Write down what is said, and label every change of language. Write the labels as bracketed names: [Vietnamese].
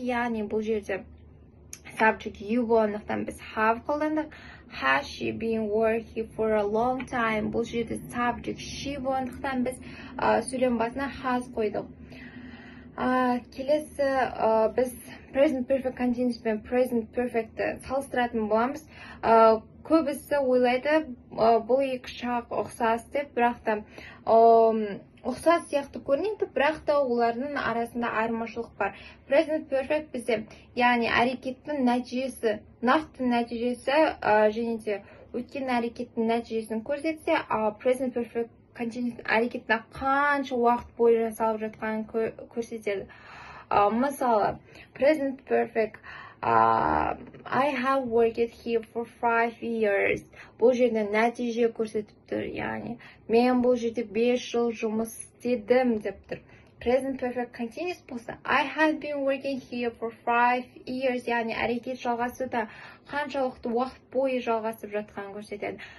[Kazakh] Яғни бұл жерде subject you болғандықтан біз have қолдандық. [English] Has she been working for a long time? [Kazakh] Бұл жерде subject she болғандықтан біз сөйлем басына has қойдық. Келесі біз present perfect continuous пен present perfect'ті салыстыратын боламыз. Көбісі ойлайды, бұл екі шақ ұқсас деп, бірақ та ұқсас сияқты көрінеді, бірақ та олардың арасында айырмашылық бар. Present perfect бізде, яғни әрекеттің нәтижесі, нақты нәтижесі және де өткен әрекеттің нәтижесін көрсетсе, present perfect continuous әрекеттің қанша уақыт бойы жасалып жатқанын көрсетеді. Мысалы, [English] present perfect I have worked here for 5 years. [Kazakh] Бұл жерде нәтиже көрсетіп тұр, яғни мен бұл жерде 5 жыл жұмыс істедім деп тұр. [English] Present perfect continuous [Kazakh] болса, [English] I have been working here for 5 years, [Kazakh] яғни әрекет жалғасуда қаншалықты уақыт бойы жалғасып жатқанын көрсетеді.